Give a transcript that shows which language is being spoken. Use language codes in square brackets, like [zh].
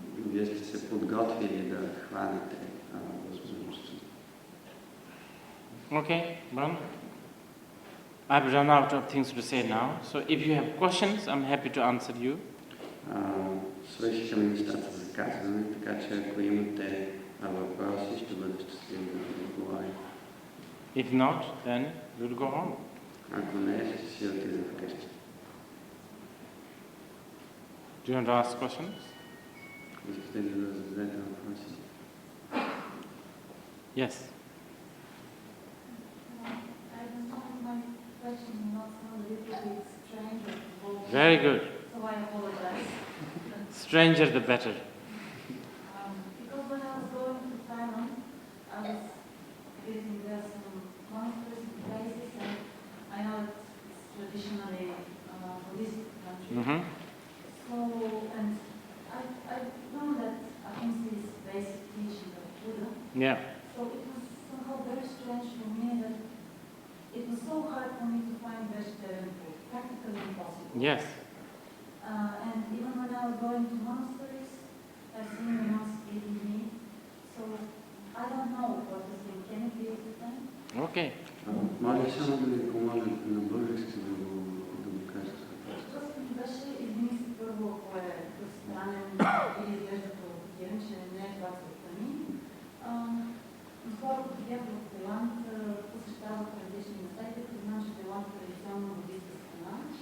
[bg] Вие сте се подготвили да хванете възможността. [en] Okay, well, I've run out of things to say now, so if you have questions, I'm happy to answer you. [bg] Свършиха ми нещата за казване, така че ако имате въпроси, ще бъда щастлив да отговоря. [en] If not, then we'll go on. [bg] Ако не, ще си отида вкъщи. [en] Do you want to ask questions? [bg] Искате ли да зададете въпроси? [en] Yes. I understand my question not sound a little bit strange or vulgar. Very good. So I apologize. Stranger the better. Because when I was going to Thailand, I was visiting there some monasteries and places, and I know it's traditionally Buddhist country. Mm-hmm. So, and I know that ahimsa is basic teaching of Buddha. Yeah. So it was somehow very strange for me that it was so hard for me to find vegetarian food, practically impossible. Yes. And even when I was going to monasteries, I've seen the monks eating meat. So I don't know what to think. Can it be a time? Okay. [bg] Може ли само да ви помоля на български да го кажете? Просто ми беше, измисли първо, ако е странен или изглежда провокативен, че не е това целта ми. Скоро, като бях в Тайланд, посещавах различни места, и като знам, че Тайланд е традиционно буддистка страна.